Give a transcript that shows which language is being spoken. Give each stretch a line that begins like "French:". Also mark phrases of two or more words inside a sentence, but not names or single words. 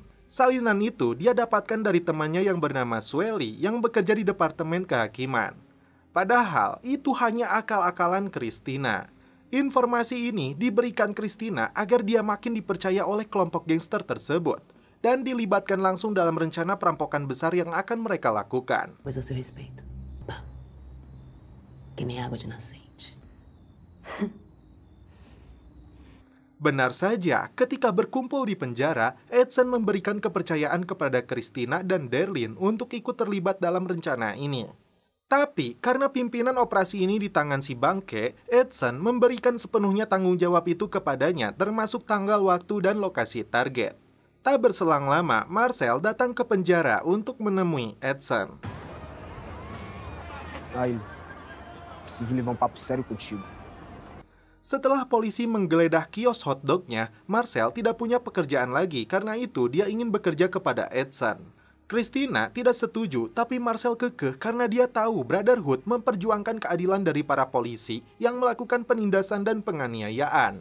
Indonesian: Salinan itu dia dapatkan dari temannya yang bernama Swelly yang bekerja di Departemen Kehakiman. Padahal itu hanya akal-akalan Christina. Informasi ini diberikan Christina agar dia makin dipercaya oleh kelompok gangster tersebut dan dilibatkan langsung dalam rencana perampokan besar yang akan mereka lakukan.
Portuguese: Pois a seu respeito. Que nem água de nascente.
Indonesian: Benar saja, ketika berkumpul di penjara, Edson memberikan kepercayaan kepada Christina dan Darlene untuk ikut terlibat dalam rencana ini. Tapi, karena pimpinan operasi ini di tangan si Bangke, Edson memberikan sepenuhnya tanggung jawab itu kepadanya, termasuk tanggal, waktu, dan lokasi target. Tak berselang lama, Marcel datang ke penjara untuk menemui Edson.
Portuguese: Aí, preciso levar papo sério contigo.
Indonesian: Setelah polisi menggeledah kios hotdognya, Marcel tidak punya pekerjaan lagi, karena itu dia ingin bekerja kepada Edson. Christina tidak setuju, tapi Marcel kekeh karena dia tahu Brotherhood memperjuangkan keadilan dari para polisi yang melakukan penindasan dan penganiayaan.